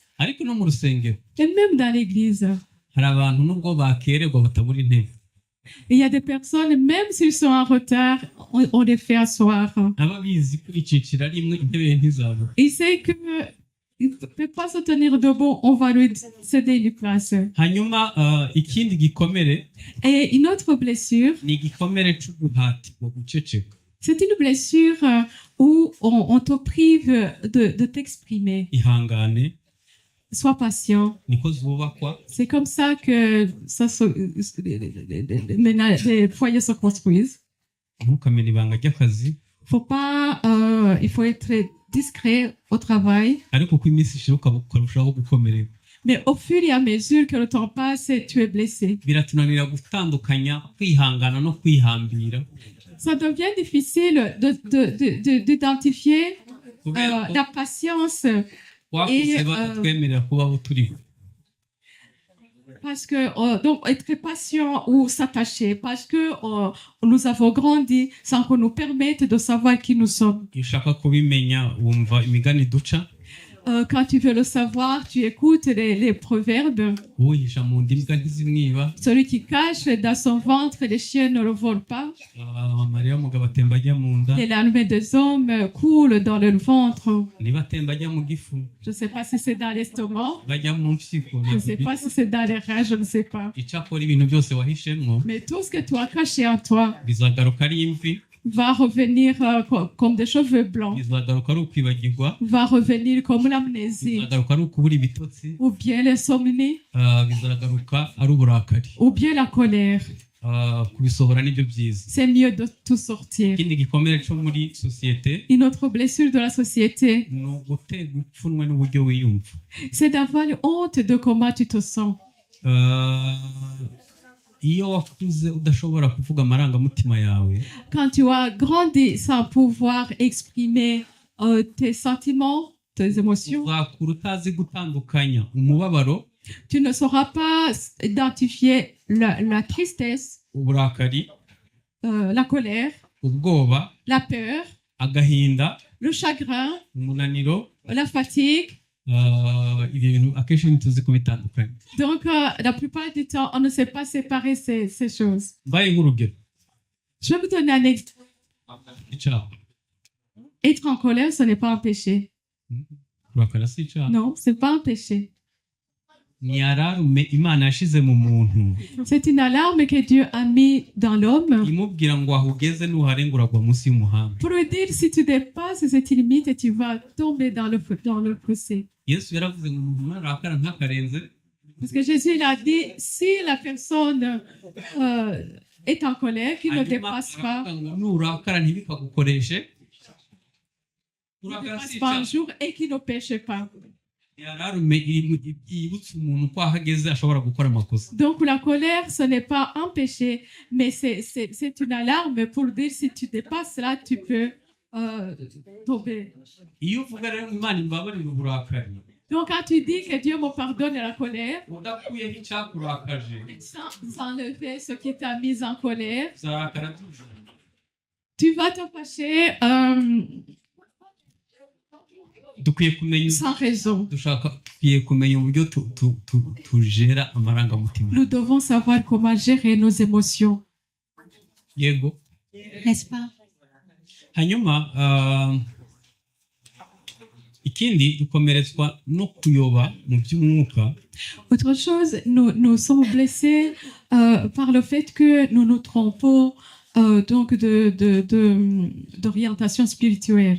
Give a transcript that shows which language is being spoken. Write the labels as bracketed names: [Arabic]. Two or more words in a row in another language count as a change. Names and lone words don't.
[Kinyarwanda] Ariko no mu rusengero [French] Et même dans l'église, [Kinyarwanda] hari abantu nubwo bakererwa batabura intebe. [French] il y a des personnes, même s'ils sont en retard, on les fait asseoir. [Kinyarwanda] Aba bizi ko icicira rimwe intebe ntizabura. [French] Il sait que il ne peut pas se tenir debout, on va lui céder une place. [Kinyarwanda] Hanyuma ikindi gikomere [French] Et une autre blessure, [Kinyarwanda] ni igikomere cy'uguhatirwa guceceka. [French] c'est une blessure où on te prive de t'exprimer. [Kinyarwanda] Ihangane [French] Sois patient. [Kinyarwanda] niko zubakwa. [French] C'est comme ça que les foyers se construisent. [Kinyarwanda] Ntukamenya ibanga ry'akazi. [French] Il faut être discret au travail. [Kinyarwanda] Ariko uko iminsi ishira ukarushaho gukomereka. [French] Mais au fur et à mesure que le temps passe, tu es blessé. [Kinyarwanda] Biratunanira gutandukanya kwihangana no kwihambira. [French] Ça devient difficile d'identifier la patience [Kinyarwanda] Wakuze batatwemerera kubaho turiho. [French] parce que donc être patient ou s'attacher parce que nous avons grandi sans qu'on nous permette de savoir qui nous sommes. [Kinyarwanda] Iyo ushaka kubimenya wumva imigani duca. [French] Quand tu veux le savoir, tu écoutes les proverbes. [Kinyarwanda] Uwihisha mu nda imbwa ntizimwiba. [French] Celui qui cache dans son ventre, les chiens ne le volent pas. [Kinyarwanda] Amarira y'umugabo atemba ajya mu nda. [French] Les larmes des hommes coulent dans le ventre. [Kinyarwanda] Niba atemba ajya mu gifu. [French] Je ne sais pas si c'est dans l'estomac. [Kinyarwanda] Bajya mu mpyiko. [French] Je ne sais pas si c'est dans les reins, je ne sais pas. [Kinyarwanda] Icyakora ibintu byose wahishemo [French] Mais tout ce que tu as caché en toi [Kinyarwanda] bizagaruka ari imvi. [French] va revenir comme des cheveux blancs, [Kinyarwanda] Bizagaruka ari ukwibagirwa. [French] va revenir comme l'amnésie, [Kinyarwanda] Bizagaruka ari ukubura ibitotsi. [French] ou bien l'insomnie, [Kinyarwanda] Bizagaruka ari uburakari. [French] ou bien la colère. [Kinyarwanda] Kubisohora nibyo byiza. [French] C'est mieux de tout sortir. [Kinyarwanda] Ikindi gikomere cyo muri sosiyete [French] Une autre blessure de la société, [Kinyarwanda] ni uguterwa ipfunwe n'uburyo wiyumva. [French] c'est d'avoir honte de comment tu te sens. [Kinyarwanda] Iyo wakuze udashobora kuvuga amarangamutima yawe, [French] Quand tu as grandi sans pouvoir exprimer tes sentiments, tes émotions, [Kinyarwanda] uzakura utazi gutandukanya umubabaro, [French] tu ne sauras pas identifier la tristesse, [Kinyarwanda] uburakari, [French] la colère, [Kinyarwanda] ubwoba, [French] la peur, [Kinyarwanda] agahinda, [French] le chagrin, [Kinyarwanda] umunaniro. [French] la fatigue. [Kinyarwanda] Ibyo bintu akenshi ntituzi kubitandukanya. [French] Donc, la plupart du temps, on ne sait pas séparer ces choses. [Kinyarwanda] Mbaye nk'urugero. [French] Je vais vous donner un exemple. [Kinyarwanda] Icyaha. [French] Être en colère, ce n'est pas un péché. [Kinyarwanda] Kurakara si icyaha. [French] Non, ce n'est pas un péché. [Kinyarwanda] Ni ararume Imana yashize mu muntu. [French] C'est une alarme que Dieu a mis dans l'homme [Kinyarwanda] Imubwira ngo aho ugeze nuharenga uragwa munsi y'umuhanda. [French] pour lui dire si tu dépasses cette limite, tu vas tomber dans le fossé. [Kinyarwanda] yesu yaravuze ngo umuntu narakara ntakarenze [French] Parce que Jésus il a dit, si la personne est en colère, qu'il ne [Kinyarwanda] hanyuma [French] dépasse pas, [Kinyarwanda] aravuga ngo nurakara ntibikagukoreshe [French] ne [Kinyarwanda] kurakara [French] dépasse [Kinyarwanda] si [French] pas un [Kinyarwanda] icyaha [French] jour et qu'il ne pêche pas. [Kinyarwanda] yararume yibutsa umuntu ko aho ageze ashobora gukora amakosa [French] Donc la colère, ce n'est pas un péché, mais c'est une alarme pour dire si tu dépasses là, tu peux tomber. [Kinyarwanda] iyo uvuga rero imana imbabarira uburakari [French] Donc quand tu dis que Dieu me pardonne la colère, [Kinyarwanda] udakuyeho icyakurakaje [French] sans enlever ce qui t'a mis en colère, [Kinyarwanda] uzarakara tuje [French] tu vas te fâcher [Kinyarwanda] dukwiye kumenya [French] sans raison. [Kinyarwanda] dukwiye kumenya uburyo tujera amarangamutima [French] Nous devons savoir comment gérer nos émotions. [Kinyarwanda] yego [French] N'est-ce pas? [Kinyarwanda] hanyuma ikindi dukomeretswa no kuyoba mu by'umwuka [French] Autre chose, nous sommes blessés par le fait que nous nous trompons donc d'orientation spirituelle.